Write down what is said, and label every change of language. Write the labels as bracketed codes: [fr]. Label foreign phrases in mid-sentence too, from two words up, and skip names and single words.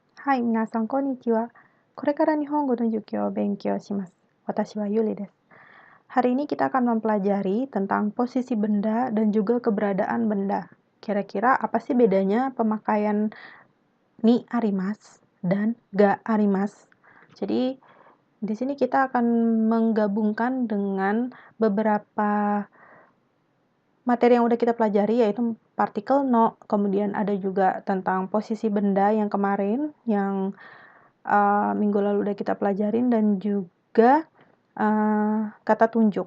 [ja] はい、皆さん、こんにちは。これから日本語の授業を勉強します. 私はユリです. [id] Hari ini kita akan mempelajari tentang posisi benda dan juga keberadaan benda. Kira-kira apa sih bedanya pemakaian [ja] にあります [id] dan [ja] があります? [id] Jadi, di sini kita akan menggabungkan dengan beberapa materi yang udah kita pelajari, yaitu partikel no, kemudian ada juga tentang posisi benda yang kemarin, yang minggu lalu udah kita pelajarin, dan juga kata tunjuk.